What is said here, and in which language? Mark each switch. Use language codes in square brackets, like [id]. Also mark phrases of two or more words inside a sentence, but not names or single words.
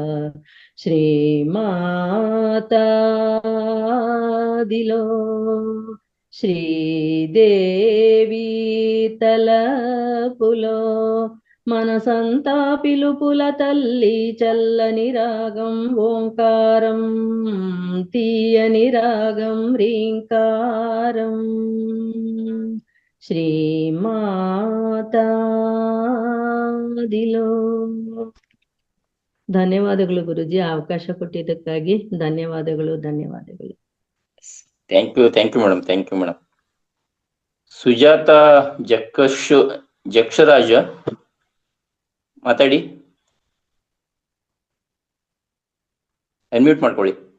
[te] శ్రీమాతాదిలో శ్రీదేవి తలపులో మనసంతా పిలుపుల తల్లి చల్లని రాగం ఓంకారం తీయని రాగం హ్రీంకారం ಶ್ರೀಮಾತಾದಿలో. [kn] ಧನ್ಯವಾದಗಳು ಗುರುಜಿ, ಅವಕಾಶ ಕೊಟ್ಟಿದ್ದಕ್ಕಾಗಿ ಧನ್ಯವಾದಗಳು. [en] thank you madam, thank you madam. [kn] ಸುಜಾತ ಜಕ್ಷರಾಜ ಮಾತಾಡಿ, ಅನ್ಮ್ಯೂಟ್ ಮಾಡ್ಕೊಳ್ಳಿ.